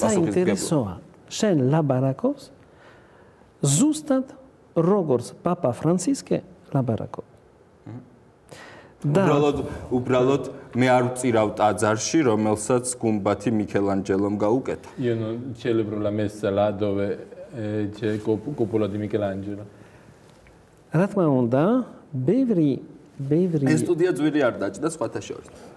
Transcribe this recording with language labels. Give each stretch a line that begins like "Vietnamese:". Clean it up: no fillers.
Georgian: პასუხისმგებლობა შენ ლაბარაკობს ზუსტად როგორც პაპა ფრანცისკე ლაბარაკობს უბრალოდ მე არ ვწირავ ტაძარში, რომელსაც გუმბათი მიქელანჯელომ გაუკეთა.
Italian: io celebro la messa là dove c'è cupola di Michelangelo.
Georgian: რა თქმა უნდა, ბევრი ეს სტუდია ძვირი არ დაჭდა სხვათა შორის.